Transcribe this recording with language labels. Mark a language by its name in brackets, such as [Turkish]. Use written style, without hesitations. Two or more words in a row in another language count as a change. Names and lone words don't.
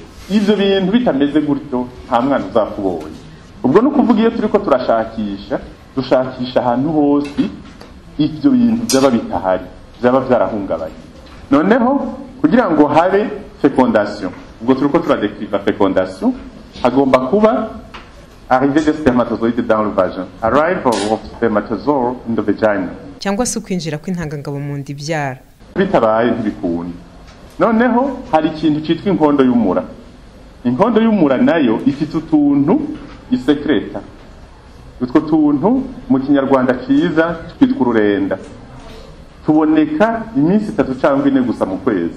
[Kinyarwanda] Ivyo bintu bitameze gutyo nta mwana uzakubonye. Ubwo no kuvuga iyo turiko turashakisha, dushakisha ahantu hose ivyo bintu byaba bitahari, byaba byarahungabanye. Noneho kugira ngo habe fecondation, ubwo turiko turadekriva fecondation, hagomba kuba [French] arrivée des spermatozoïdes dans le vagin, [English] arrival of spermatozoa in the vagina, [Kinyarwanda] cyangwa se ukwinjira kw'intangangabo mu nda ibyara. bitabaye ntibikunda. Noneho hari ikintu cyitwa inkondo y'umura. Inkondo y'umura nayo ifite utuntu isekreta. Utwo tuntu mu kinyarwanda cyiza twitwa ururenda, tuboneka iminsi 3 cyangwa 4 gusa mu kwezi.